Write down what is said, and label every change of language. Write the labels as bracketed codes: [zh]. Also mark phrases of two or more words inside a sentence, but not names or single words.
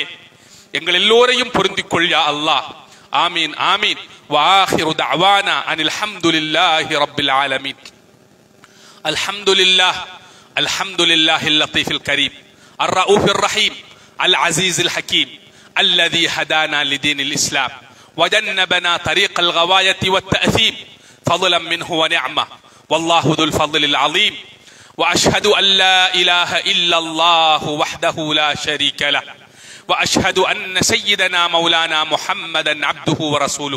[ta] எங்கள் எல்லோரையும் பொருந்திக் கொள் [ar] يا الله. آمين آمين. وآخر دعوانا أن الحمد لله رب العالمين. الحمد لله الحمد لله اللطيف الكريم الرؤوف الرحيم العزيز الحكيم الذي هدانا لدين الإسلام وجنبنا طريق الغواية والتأثيم فضلا منه ونعمة والله ذو الفضل العظيم. وأشهد أن لا إله إلا الله وحده لا شريك له وأشهد أن سيدنا مولانا محمدا عبده ورسوله.